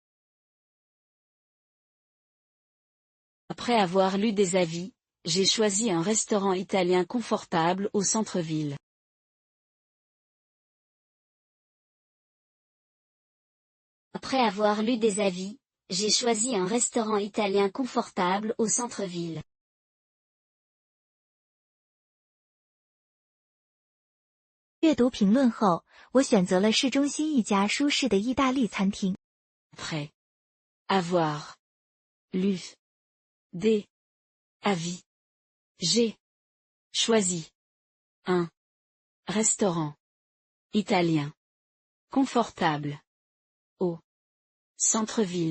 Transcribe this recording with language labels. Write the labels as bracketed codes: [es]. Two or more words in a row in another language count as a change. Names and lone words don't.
[fr] Après avoir lu des avis, j'ai choisi un restaurant italien confortable au centre-ville. Après avoir lu des avis, j'ai choisi un restaurant italien confortable au centre-ville. [zh] 阅读评论后，我选择了市中心一家舒适的意大利餐厅。 [fr] Après avoir lu des avis, j'ai choisi un restaurant italien confortable au centre-ville.